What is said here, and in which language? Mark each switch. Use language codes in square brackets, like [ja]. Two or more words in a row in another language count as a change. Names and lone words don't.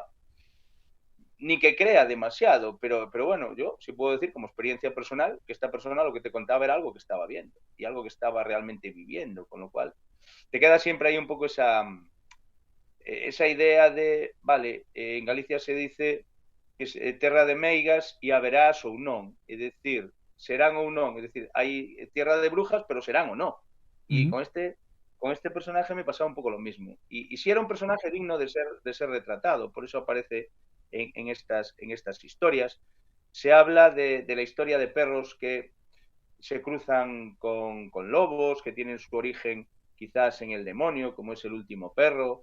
[es] ni que crea demasiado, pero bueno, yo sí puedo decir como experiencia personal que esta persona lo que te contaba era algo que estaba viendo y algo que estaba realmente viviendo, con lo cual te queda siempre ahí un poco esa idea de, vale, en Galicia se dice que es [gl] terra de meigas e haberás ou non, é dicir, serán ou non, é dicir, hai [es] tierra de brujas, pero [gl] serán ou non. [es] Y Ujú. con este personaje me pasaba un poco lo mismo. Y si era un personaje digno de ser retratado, por eso aparece en estas historias. Se habla de la historia de perros que se cruzan con lobos, que tienen su origen quizás en el demonio, como es el último perro.